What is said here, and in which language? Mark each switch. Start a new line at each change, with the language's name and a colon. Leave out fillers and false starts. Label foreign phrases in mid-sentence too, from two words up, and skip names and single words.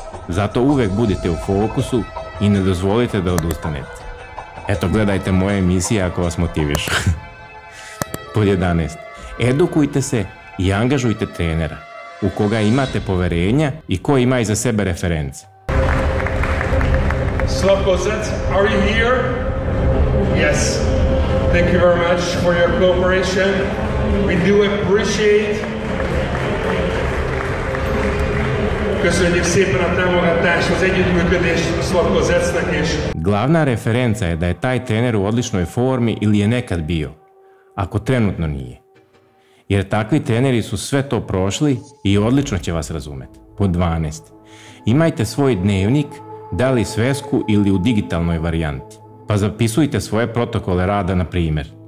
Serbian: Zato uvek budite u fokusu i ne dozvolite da odustanete. Eto, gledajte moje emisije ako vas motivišu. Pod 11. Edukujte se i angažujte trenera u koga imate poverenja i ko ima iza sebe reference.
English: Slavko Zec, are you here? Yes. Thank you very much for your cooperation. We do appreciate.
Hungarian: Köszönjük szépen a támogatást, az együttműködés Slavko Zecnek is.
Serbian: Glavna referenca je da je taj trener u odličnoj formi ili je nekad bio, ako trenutno nije. Jer takvi treneri su sve to prošli i odlično će vas razumeti. Pod 12. Imajte svoj dnevnik, da li svesku ili u digitalnoj varijanti, pa zapisujte svoje protokole rada, na primjer.